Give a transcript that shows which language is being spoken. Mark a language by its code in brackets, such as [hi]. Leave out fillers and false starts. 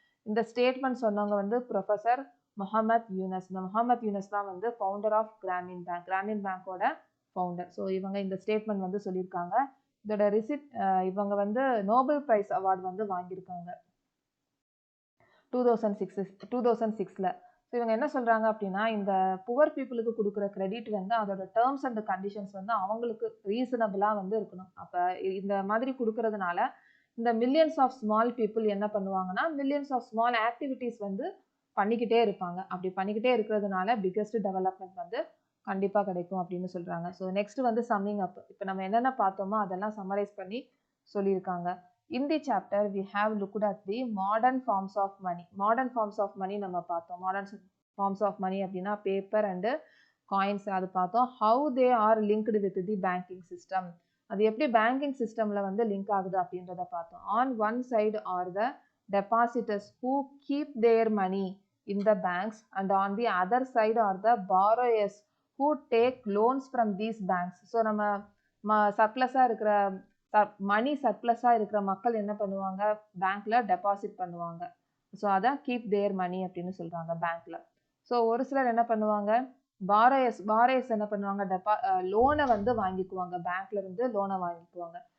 [ta] இந்த ஸ்டேட்மெண்ட் சொன்னவங்க வந்து ப்ரொஃபஸர் முகமது யூனஸ். இந்த முகமது யூனஸ் தான் வந்து founder of Gramin bank, Gramin பேங்கோட ஃபவுண்டர். ஸோ இவங்க இந்த ஸ்டேட்மெண்ட் வந்து சொல்லியிருக்காங்க. இதோட இவங்க வந்து நோபல் பிரைஸ் அவார்டு வந்து வாங்கியிருக்காங்க 2006ல். ஸோ இவங்க என்ன சொல்கிறாங்க அப்படின்னா இந்த புவர் பீப்புளுக்கு கொடுக்குற கிரெடிட் வந்து அதோட டேர்ம்ஸ் அண்ட் கண்டிஷன்ஸ் வந்து அவங்களுக்கு ரீசனபிளாக வந்து இருக்கணும். அப்போ இந்த மாதிரி கொடுக்கறதுனால இந்த மில்லியன்ஸ் ஆஃப் ஸ்மால் பீப்புள் என்ன பண்ணுவாங்கன்னா மில்லியன்ஸ் ஆஃப் ஸ்மால் ஆக்டிவிட்டீஸ் வந்து பண்ணிக்கிட்டே இருப்பாங்க. அப்படி பண்ணிக்கிட்டே இருக்கிறதுனால பிக்கெஸ்ட் டெவலப்மெண்ட் வந்து கண்டிப்பாக கிடைக்கும் அப்படின்னு சொல்கிறாங்க. ஸோ நெக்ஸ்ட் வந்து சம்மிங் அப். இப்போ நம்ம என்னென்ன பார்த்தோமோ அதெல்லாம் சம்மரைஸ் பண்ணி சொல்லியிருக்காங்க. [en] In the chapter, we have looked at the modern forms of money. Modern forms of money [ta] நம்ம பார்த்தோம். Modern forms of money அப்படின்னா [en] paper and coins [ta] அது பார்த்தோம். [en] How they are linked with the banking system. [ta] அது எப்படி banking சிஸ்டமில் வந்து link ஆகுது அப்படின்றத பார்த்தோம். [en] On one side are the depositors who keep their money in the banks, and on the other side are the borrowers who take loans from these banks. [ta] So நம்ம சர்ப்ளஸாக இருக்கிற மணி சர்ப்ளஸாக இருக்கிற மக்கள் என்ன பண்ணுவாங்க பேங்க்ல டெபாசிட் பண்ணுவாங்க. ஸோ அதான் [en] keep their money [ta] அப்படின்னு சொல்றாங்க பேங்க்ல. ஸோ ஒரு சிலர் என்ன பண்ணுவாங்க பாரோயர்ஸ் என்ன பண்ணுவாங்க லோனை வந்து வாங்கிக்குவாங்க, பேங்க்ல இருந்து லோனை வாங்கிக்குவாங்க.